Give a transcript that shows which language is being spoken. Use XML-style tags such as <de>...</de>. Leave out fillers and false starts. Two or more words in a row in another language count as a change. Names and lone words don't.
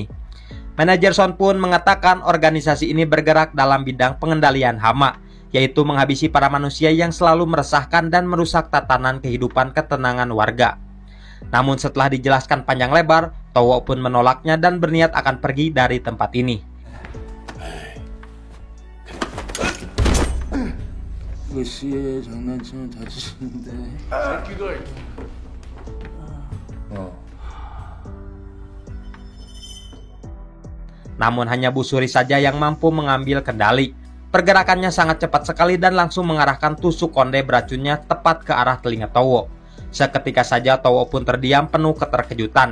<id>Manajer Son pun mengatakan organisasi ini bergerak dalam bidang pengendalian hama, yaitu menghabisi para manusia yang selalu meresahkan dan merusak tatanan kehidupan ketenangan warga. Namun setelah dijelaskan panjang lebar, Towo pun menolaknya dan berniat akan pergi dari tempat ini.</id> <ko>이거 씨의 장난치면 다치는데. 새끼들.</ko> <id>Namun hanya Bu Suri saja yang mampu mengambil kendali. Pergerakannya sangat cepat sekali dan langsung mengarahkan tusuk konde beracunnya tepat ke arah telinga Towo. Seketika saja Towo pun terdiam penuh keterkejutan.</id>